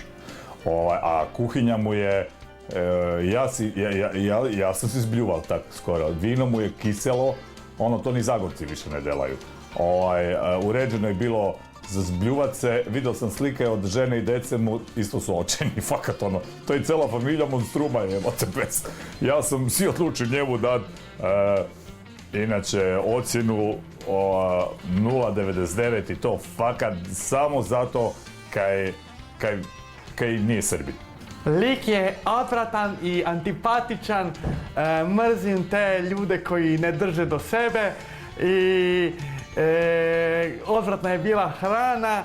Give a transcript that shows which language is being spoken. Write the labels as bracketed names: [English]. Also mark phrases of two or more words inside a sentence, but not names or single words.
[Croatian] A kuhinja mu je, ja sam se zbljuval tako skoro, vino mu je kiselo, to ni Zagorci više ne delaju. Uređeno je bilo za zbljuvat se, vidio sam slike od žene i dece mu, isto su očeni, fakat to je cijela familija monstruma, jebate pes. Ja sam si odlučio njemu dat, inače ocjenu 0,99 i to fakat samo zato kaj nije Srbin. Lik je odvratan i antipatičan, mrzim te ljude koji ne drže do sebe i odvratna je bila hrana.